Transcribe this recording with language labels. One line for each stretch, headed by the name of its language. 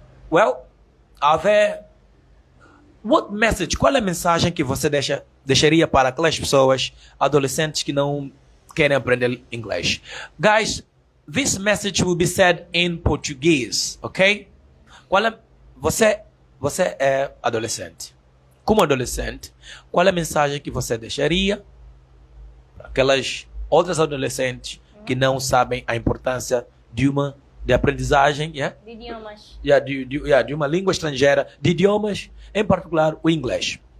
English: Well, what message,
Portuguese: qual é a mensagem que você deixaria para aquelas pessoas, adolescentes que não querem aprender inglês?
English: Guys, this message will be said in Portuguese, ok?
Portuguese: Você é adolescente. Como adolescente, qual é a mensagem que você deixaria para aquelas outras adolescentes que não sabem a importância de aprendizagem, De idiomas. de uma língua estrangeira, de idiomas, em particular o inglês?